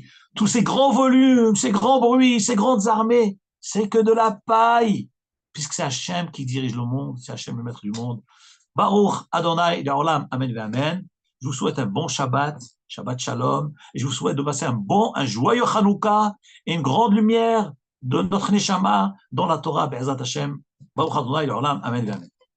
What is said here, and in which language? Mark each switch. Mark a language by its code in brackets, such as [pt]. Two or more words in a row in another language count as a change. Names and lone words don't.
[fr] Tous ces grands volumes, ces grands bruits, ces grandes armées, c'est que de la paille. Puisque c'est Hashem qui dirige le monde, c'est Hashem le maître du monde. [he] ברוך אדוני לעולם, אמן ואמן. [fr] Je vous souhaite un bon Shabbat, [he] שבת שלום, [fr] et je vous souhaite de passer un joyeux Hanouka et une grande lumière de notre Neshama dans la Torah, [he] בעזרת השם. ברוך אדוני לעולם, אמן ואמן.